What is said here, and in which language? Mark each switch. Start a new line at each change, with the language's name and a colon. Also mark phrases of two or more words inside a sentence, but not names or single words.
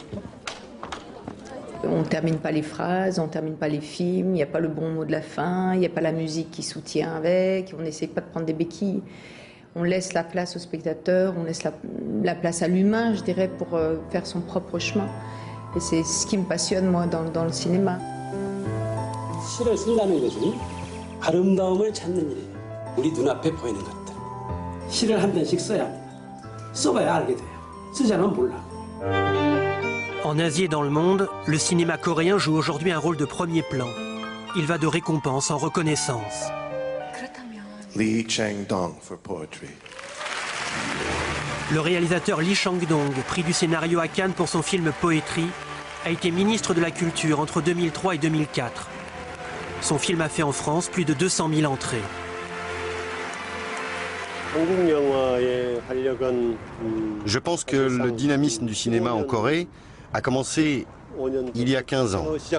French: On ne termine pas les phrases, on ne termine pas les films, il n'y a pas le bon mot de la fin, il n'y a pas la musique qui soutient avec, on n'essaie pas de prendre des béquilles. On laisse la place au spectateur, on laisse la place à l'humain, je dirais, pour faire son propre chemin. Et c'est ce qui me passionne, moi, dans le cinéma.
Korean: 시를 쓴다는 것은 아름다움을 찾는 일이에요. 우리 눈앞에 보이는 것들. 시를 한 편씩 써야 합니다. 써봐야 알게 돼요. 쓰지 않으면 몰라.
French: En Asie et dans le monde, le cinéma coréen joue aujourd'hui un rôle de premier plan. Il va de récompense en reconnaissance.
English: Lee Chang-dong for poetry.
French: Le réalisateur Lee Chang-dong, prix du scénario à Cannes pour son film Poetry, a été ministre de la Culture entre 2003 et 2004. Son film a fait en France plus de 200 000 entrées. Je pense que le dynamisme du cinéma en Corée a commencé il y a 15 ans.